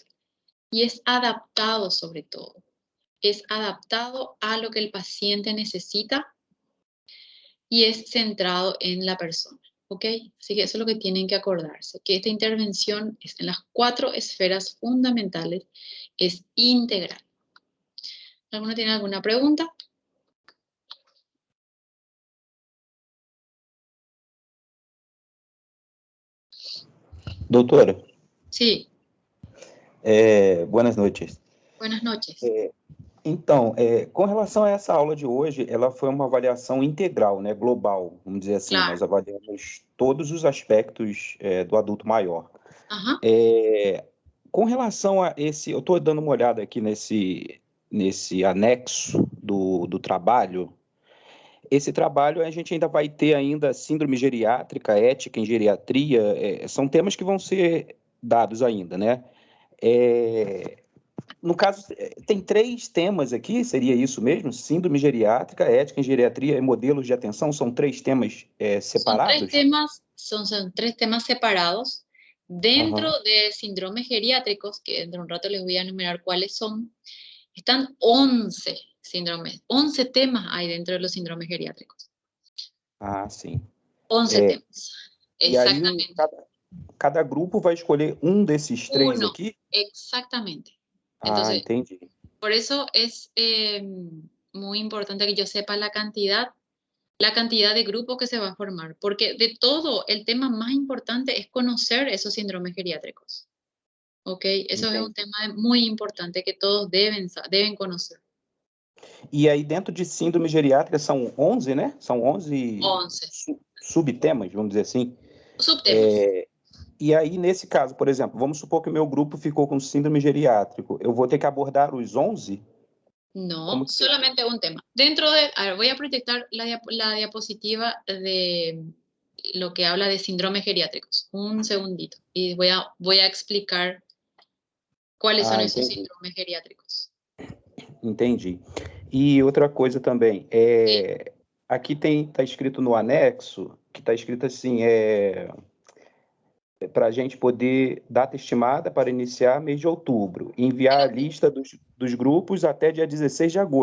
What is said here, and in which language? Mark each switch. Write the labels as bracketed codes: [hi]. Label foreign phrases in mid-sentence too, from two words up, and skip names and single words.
[es] Y es adaptado sobre todo. Es adaptado a lo que el paciente necesita y es centrado en la persona. ¿Ok? Así que eso es lo que tienen que acordarse, que esta intervención es en las 4 esferas fundamentales, es integral. ¿Alguno tiene alguna pregunta? [pt] Doutora, [es] Sí, [pt] boas noites. [es] buenas noches. [pt] Então, com relação a essa aula de hoje, ela foi uma avaliação integral, né, global, vamos dizer assim. [es] Claro. [pt] Nós avaliamos todos os aspectos do adulto maior. [es] Ajá. [pt] Com relação a esse, eu estou dando uma olhada aqui nesse anexo do trabalho. Esse trabalho a gente ainda vai ter ainda síndrome geriátrica, ética em geriatria, são temas que vão ser dados ainda, né? no caso, tem 3 temas aqui, seria isso mesmo? Síndrome geriátrica, ética em geriatria e modelos de atenção, são 3 temas separados? [es] Son tres temas separados. Dentro Aham. de síndromes geriátricos, que dentro de un rato les voy a enumerar cuáles son, están 11 síndromes, 11 temas hay dentro de los síndromes geriátricos. [pt] Ah, sim. [es] 11 temas, [pt] E aí, [es] exactamente. [pt] cada grupo vai escolher um desses 3 [es] Uno, [pt] aqui? [es] exactamente. Ah, Entonces, [pt] entendi. [es] por eso es muy importante que yo sepa la cantidad de grupos que se va a formar, porque de todo, el tema más importante es conocer esos síndromes geriátricos. ¿Ok? Eso es un [pt] Entendi. [es] tema muy importante que todos deben conocer. [pt] E aí, dentro de síndrome geriátrica, são 11, né? São 11 11 subtemas, vamos dizer assim. [es] subtemas. [pt] E aí, nesse caso, por exemplo, vamos supor que o meu grupo ficou com síndrome geriátrico. Eu vou ter que abordar os 11? [es] No, [pt] Como que seria? [es] solamente un tema. Dentro de, a ver, voy a proyectar la diapositiva de lo que habla de síndromes geriátricos. Un segundito. Y voy a explicar cuáles son Ah, esos [pt] entendi. [es] síndromes geriátricos. [pt] Entendi. E outra coisa também, [es] Sí. [pt] aqui tá escrito no anexo, que tá escrito assim, para a gente poder, data estimada para iniciar mês de outubro, enviar a lista dos grupos até dia 16 de agosto.